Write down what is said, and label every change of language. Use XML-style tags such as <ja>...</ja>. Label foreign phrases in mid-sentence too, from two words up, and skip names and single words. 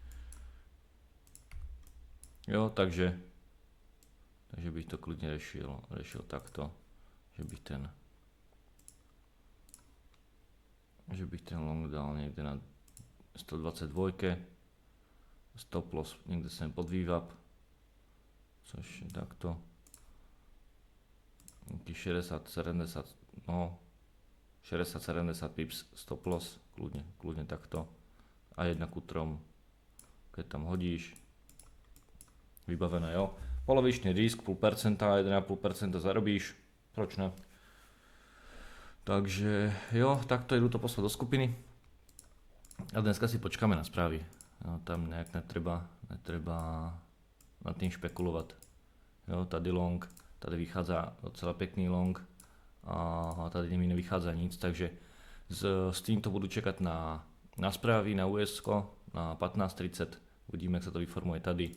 <cs>Jo, takže bych to klidně řešil takto, že bych ten long dal někde na 122,</cs> <en>stop loss</en> <cs>někde sem pod VWAP, což je takto, nějaký 60-70, no 60-70 pips</cs> <en>stop loss,</en> <sk>kľudne takto a 1 ku 3, keď tam hodíš, vybavené, jo.</sk> <cs>Polovičný risk, 0,5%, 1,5% zarobíš, proč ne? Takže jo, takto jdu to poslat do skupiny a dneska si počkáme na správy.</cs> <sk>Jo, tam nejak netreba nad tým špekulovat.</sk> <cs>Jo, tady long, tady vychádza docela pekný long a tady mi nevychádza nic, takže s týmto budu čekat na správy, na US na 15:30, uvidíme, jak</cs> <sk>sa to vyformuje</sk> <cs>tady.</cs>